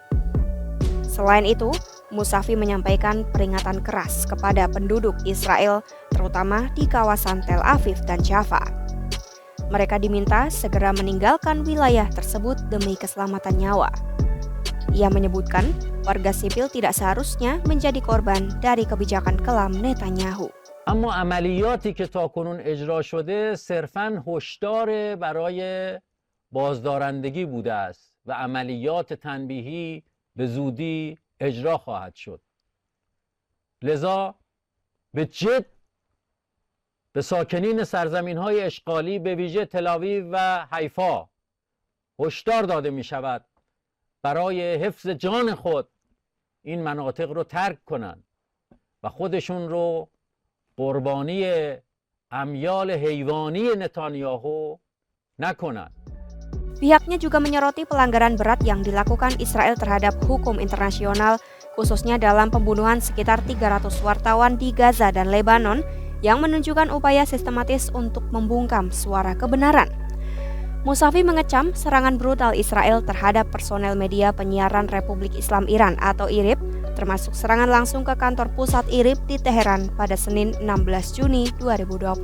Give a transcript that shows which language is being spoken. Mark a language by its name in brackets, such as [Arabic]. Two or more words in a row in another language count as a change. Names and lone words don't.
[Indonesian] Selain itu, Musavi menyampaikan peringatan keras kepada penduduk Israel, terutama di kawasan Tel Aviv dan Jaffa. Mereka diminta segera meninggalkan wilayah tersebut demi keselamatan nyawa. Ia menyebutkan warga sipil tidak seharusnya menjadi korban dari kebijakan kelam Netanyahu. [Persian] اما عملیاتی که تاکنون اجرا شده صرفاً هشدار برای بازدارندگی بوده است و عملیات تنبیهی به زودی اجرا خواهد شد. لذا به جد به ساکنین سرزمین‌های اشغالی به ویژه تل‌آویو و حیفا هشدار داده می‌شود برای حفظ جان خود این مناطق رو ترک کنند و خودشون رو قربانی امیال حیوانی نتانیاهو نکنند. [Indonesian] Pihaknya juga menyoroti pelanggaran berat yang dilakukan Israel terhadap hukum internasional, khususnya dalam pembunuhan sekitar 300 wartawan di Gaza dan Lebanon, yang menunjukkan upaya sistematis untuk membungkam suara kebenaran. Musavi mengecam serangan brutal Israel terhadap personel media penyiaran Republik Islam Iran atau IRIB, termasuk serangan langsung ke kantor pusat IRIB di Teheran pada Senin 16 Juni 2025.